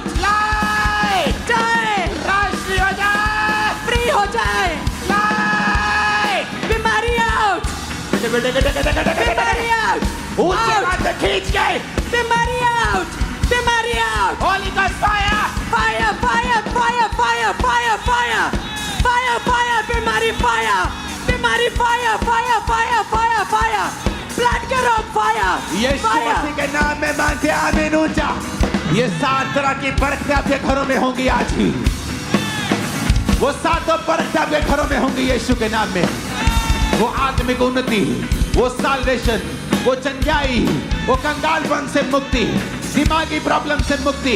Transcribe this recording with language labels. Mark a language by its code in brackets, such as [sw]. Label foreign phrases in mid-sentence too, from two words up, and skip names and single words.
[hi] लाइट, जाए, रोशनी हो जाए, फ्री हो जाए, लाइट। बीमारी आउट, बीमारी आउट, ऊंचे आउट, हाथ से खींच के बीमारी आउट, बीमारी आउट, [en] Holy God fire, fire, fire, fire, fire, fire, fire, fire, fire, बीमारी fire, बीमारी fire, fire, fire, fire, fire, blood [hi] के रोग [en] fire, [hi] यीशु fire, मसीह के नाम में मांगते आमीन ऊंचा। ये 7 तरह की बरकतें आपके घरों में होंगी आज ही। वो 7 बरकतें आपके घरों में होंगी यीशु के नाम में। वो आत्मिक उन्नति, वो साल्वेशन, वो चंगाई, वो कंगालपन से मुक्ति, दिमागी प्रॉब्लम से मुक्ति।